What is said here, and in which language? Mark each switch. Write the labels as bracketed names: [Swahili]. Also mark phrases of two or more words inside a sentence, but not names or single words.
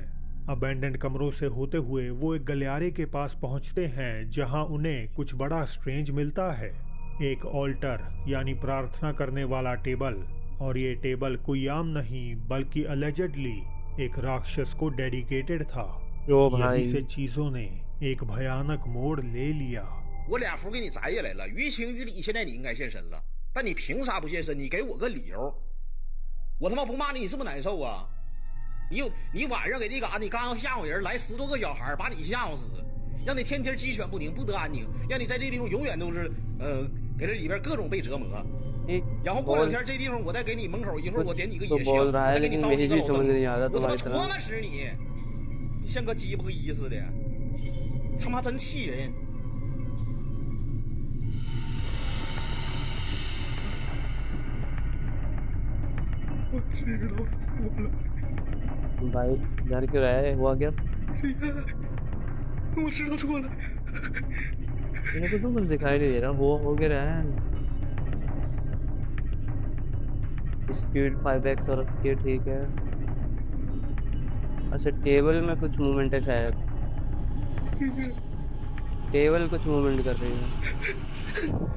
[Hindi] अबैंडन्ड कमरों से होते हुए वो एक गलियारे के पास पहुंचते हैं, जहां उन्हें कुछ बड़ा स्ट्रेंज मिलता है। एक ऑल्टर यानी प्रार्थना करने वाला टेबल, और ये टेबल कोई आम नहीं बल्कि अलेजेडली एक राक्षस को डेडिकेटेड था। ओ यही भाई। से चीजों ने एक भयानक मोड़ ले लिया। [Chinese] 我俩符给你摘下来了，于情于理，现在你应该现身了，但你凭啥不现身？你给我个理由，我他妈不骂你，你是不是难受啊？你晚上给这嘎，你刚要吓唬人，来10多个小孩把你吓唬死，让你天天鸡犬不宁，不得安宁，让你在这地方永远都是给这里边各种被折磨。然后过2天这地方我再给你门口，一会儿我点你个野 [Hindi] तो बोल [Chinese] 香， [Hindi] रहा [Chinese] 我 [Hindi] है [Chinese] 再给你 [Hindi] लेकिन [Chinese] 招 [Hindi] मेरी [Chinese] 一个 [Hindi] भी [Chinese] 老 [Hindi] समझ [Chinese] 灯， [Hindi] नहीं आ रहा [Chinese] 我他妈 [Hindi] तुम्हारी [Chinese] 戳 [Hindi] तरह। [Chinese] 他死你！你像个鸡巴一似的，他妈真气人！我知道错了， [Hindi] भाई डर क्यों रहा है? हुआ क्या? [Chinese] 我知道错了。 [Hindi] मेरे को तो कुछ दिखाई नहीं दे रहा। हो क्या रहा है? स्पीड 5x और ये ठीक है। अच्छा टेबल में कुछ मूवमेंट है शायद। टेबल कुछ मूवमेंट कर रही है।